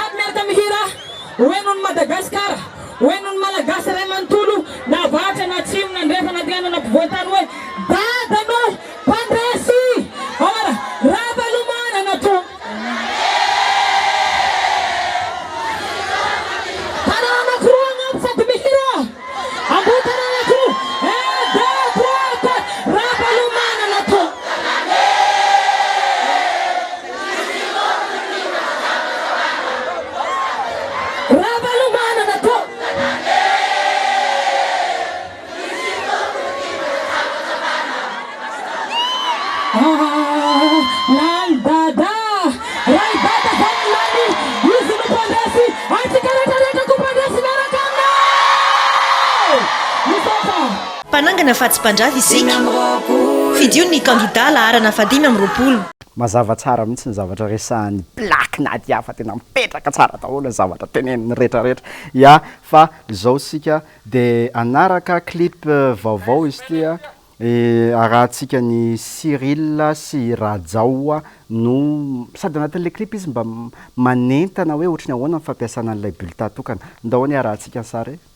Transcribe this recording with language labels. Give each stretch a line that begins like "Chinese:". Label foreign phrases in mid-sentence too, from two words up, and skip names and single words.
Malagasy: bata mihira oenony Madagasikara oenony malagasy ray manontolo na vatra na tsimo na ndrefa na diana na mpivoatany hoe dadano mpandresy ara ravalomana na to tanananakoroa agnaby sady mihira ambo tananakoroa droite ravalomana na to ravalomana na to Lai dada Rai dada zany lany izy no mpandresy antsika rehetrarehetra ko mpandresy miaraka aminay misoka mpanangana fa tsy mpandrava isika fidio ny kandida laharana fadimy amin'ny roapolo mazava tsara mihitsy ny zavatra resahan'ny plaque naty hafa tena mipetraka tsara daholo ny zavatra teneniny rehetrarehetra ia fa zao sika de anaraka clip vaovao izy tya arahantsika ny Cyril sy Rajaoa no sady anatin'le clip izy mba manentana hoe ohatrany ahoana ny fampiasana an'ilay bulletin tokana ndahoany arahantsika ny sary